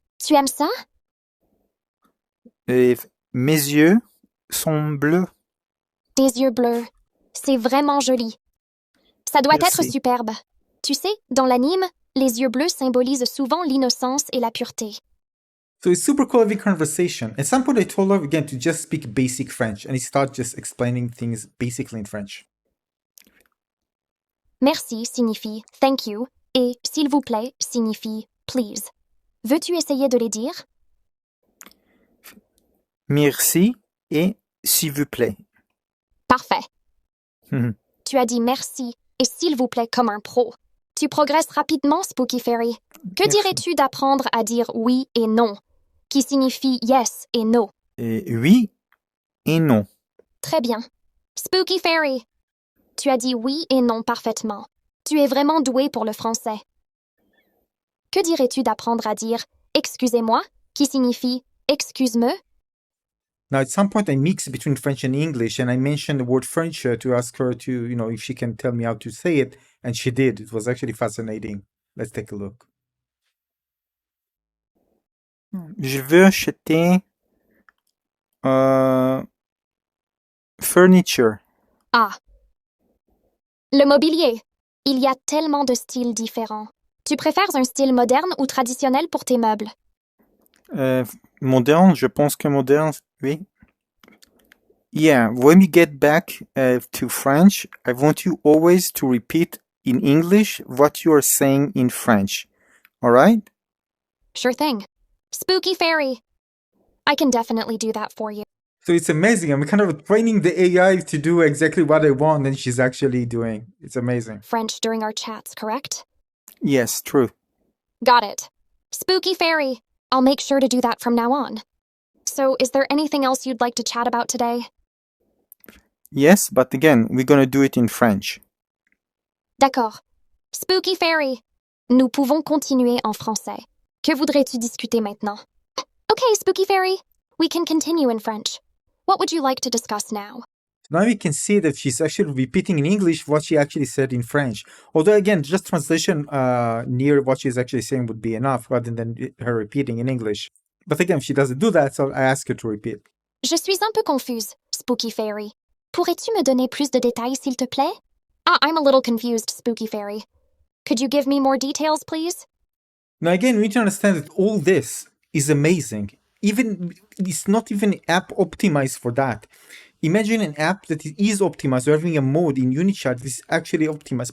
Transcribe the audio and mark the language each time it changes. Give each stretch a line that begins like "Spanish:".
French: Tu aimes ça? Et mes yeux sont bleus. Des yeux bleus. C'est vraiment joli. Ça doit être Merci. superbe. Tu sais, dans l'anime, les yeux bleus symbolisent souvent l'innocence et la pureté.
English: So it's super cool having conversation. At some point, I told her again to just speak basic French, and he started just explaining things basically in French.
French: Merci signifie thank you et s'il vous plaît signifie please. Veux-tu essayer de les dire? Merci et s'il vous plaît. Parfait. Mhm. Tu as dit merci et s'il vous plaît comme un pro. Tu progresses rapidement, Spooky Fairy. Que Merci. dirais-tu d'apprendre à dire oui et non, qui signifie yes et no? Et oui et non. Très bien. Spooky Fairy. Tu as dit oui et non parfaitement. Tu es vraiment doué pour le français. Que dirais-tu d'apprendre à dire excusez-moi, qui signifie excuse-me?
English: Now, at some point, I mixed between French and English, and I mentioned the word furniture to ask her to, if she can tell me how to say it, and she did. It was actually fascinating. Let's take a look.
French: Je veux acheter furniture. Ah. Le mobilier. Il y a tellement de styles différents. Tu préfères un style moderne ou traditionnel pour tes meubles? Moderne, je pense que moderne, oui.
English: Yeah, when we get back to French, I want you always to repeat in English what you are saying in French. All right? Sure thing. Spooky Fairy. I can definitely do that for you. So it's amazing. I'm kind of training the AI to do exactly what I want, and she's actually doing. It's amazing. French during our chats, correct? Yes, true. Got it. Spooky Fairy. I'll make sure to do that from now on. So, is there anything else you'd like to chat about today? Yes, but again, we're gonna do it in French.
French: D'accord. Spooky Fairy. Nous pouvons continuer en français. Que voudrais-tu discuter maintenant?
English: Okay, Spooky Fairy. We can continue in French. What would you like to discuss now? Now we can see that she's actually repeating in English what she actually said in French. Although again, just translation near what she's actually saying would be enough rather than her repeating in English. But again, she doesn't do that, so I ask her to repeat.
French: Je suis un peu confuse, Spooky Fairy. Pourrais-tu me donner plus de détails, s'il te plaît?
English: Ah, I'm a little confused, Spooky Fairy. Could you give me more details, please? Now again, we need to understand that all this is amazing. Even it's not even app optimized for that. Imagine an app that is optimized, or having a mode in Unichat that is actually optimized.